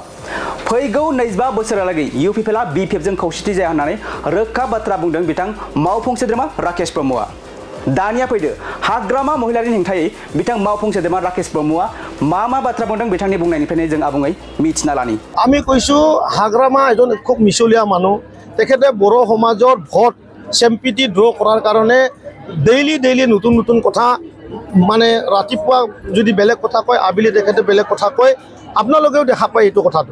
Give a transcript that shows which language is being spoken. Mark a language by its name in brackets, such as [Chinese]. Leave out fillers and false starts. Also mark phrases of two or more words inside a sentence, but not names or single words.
[Bodo] फैगौ 25 बोसोरहालागै UPPला BPF जों खौसेथि जाया होननानै रोखा बाथ्रा बुंदों बिथां मावफुं सोद्रोमा राकेश ब्रह्मआ। दानिया फैदो हाग्रामा महिलारिनि हेंथायै बिथां मावफुं सोद्रोमा राकेश ब्रह्मआ मा बाथ्रा बुंदों बिथांनि बुंनायनिफ्रायनो जों आबुङै मिथिना लानि। [Assamese] আমি কৈছো হাগ্ৰামা এজন খুব মিছলীয়া মানুহ। তেখেতে বড় সমাজৰ ভোট চেম্পিটি ড্ৰ কৰাৰ কাৰণে ডেইলি নতুন কথা মানে ৰাতিপুৱা যদি বেলেগ কথা কয় আবেলি তেখেতে বেলেগ কথা কয়। আপোনালোকেও দেখা পায় এইটো কথাটো।